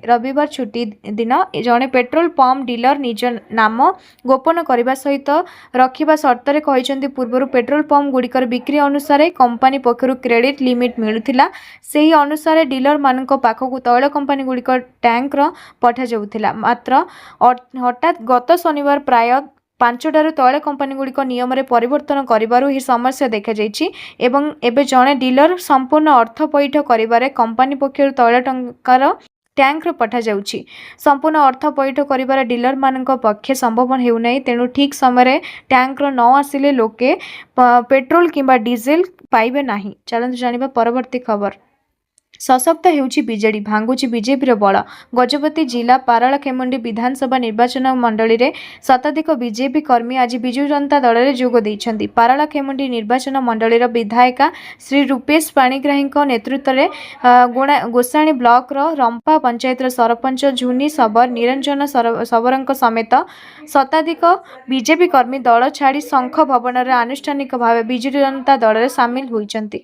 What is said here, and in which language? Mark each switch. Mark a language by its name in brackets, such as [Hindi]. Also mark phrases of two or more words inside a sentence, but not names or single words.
[Odia] ରବିବାର ଛୁଟି ଦିନ ଜଣେ ପେଟ୍ରୋଲ ପମ୍ପ ଡିଲର ନିଜ ନାମ ଗୋପନ କରିବା ସହିତ ରଖିବା ସର୍ତ୍ତ ରେ କହିଛନ୍ତି। ପୂର୍ବରୁ ପେଟ୍ରୋଲ ପମ୍ପ ଗୁଡ଼ିକର ବିକ୍ରି ଅନୁସାର କମ୍ପାନୀ ପକ୍ଷରୁ କ୍ରେଡିଟ ଲିମିଟ ମିଳୁଥିଲା। ସେହି ଅନୁସାର ଡିଲର ମାନଙ୍କ ପାଖକୁ ତୈଳ କମ୍ପାନୀ ଗୁଡ଼ିକ ଟ୍ୟାଙ୍କ ପଠା ଯାଉଥିଲା। ମାତ୍ର ହଠାତ ଗତ ଶନିବାର ପ୍ରାୟ 5ଟାରୁ ତୈଳ କମ୍ପାନୀ ଗୁଡ଼ିକ ନିୟମ ରେ ପରିବର୍ତ୍ତନ କରିବାରୁ ହିଁ ସମସ୍ୟା ଦେଖା ଯାଇଛି ଏବଂ ଏବେ ଜଣେ ଡିଲର ସମ୍ପୂର୍ଣ୍ଣ ଅର୍ଥ ପୈଠ କରିବାରେ କମ୍ପାନୀ ପକ୍ଷରୁ ତୈଳ ଟାଙ୍କର ଟ୍ୟାଙ୍କ ପଠା ଯାଉଛି। ସମ୍ପୂର୍ଣ୍ଣ ଅର୍ଥ ପୈଠ କରିବାର ଡିଲର ମାନଙ୍କ ପକ୍ଷେ ସମ୍ଭବ ହେଉ ନାହିଁ। ତେଣୁ ଠିକ ସମୟ ଟ୍ୟାଙ୍କ ନ ଆସିଲେ ଲୋକେ ପେଟ୍ରୋଲ କିମ୍ବା ଡିଜେଲ ପାଇବେ ନାହିଁ। ଚଳନ୍ତୁ ଜାଣିବା ପରବର୍ତ୍ତୀ ଖବର। ସଶକ୍ତ ହେଉଛି ବିଜେଡି ଭାଙ୍ଗୁଛି ବିଜେପିର ବଳ। ଗଜପତି ଜିଲ୍ଲା ପାରଳାଖେମୁଣ୍ଡି ବିଧାନସଭା ନିର୍ବାଚନ ମଣ୍ଡଳୀରେ ଶତାଧିକ ବିଜେପି କର୍ମୀ ଆଜି ବିଜୁ ଜନତା ଦଳରେ ଯୋଗ ଦେଇଛନ୍ତି। ପାରଳାଖେମୁଣ୍ଡି ନିର୍ବାଚନ ମଣ୍ଡଳୀର ବିଧାୟିକା ଶ୍ରୀ ରୂପେଶ ପାଣିଗ୍ରାହୀଙ୍କ ନେତୃତ୍ୱରେ ଗୋସାଣୀ ବ୍ଲକର ରମ୍ପା ପଞ୍ଚାୟତର ସରପଞ୍ଚ ଝୁନି ସବର ନିରଞ୍ଜନ ସବରଙ୍କ ସମେତ ଶତାଧିକ ବିଜେପି କର୍ମୀ ଦଳ ଛାଡ଼ି ଶଙ୍ଖ ଭବନରେ ଆନୁଷ୍ଠାନିକ ଭାବେ ବିଜୁ ଜନତା ଦଳରେ ସାମିଲ ହୋଇଛନ୍ତି।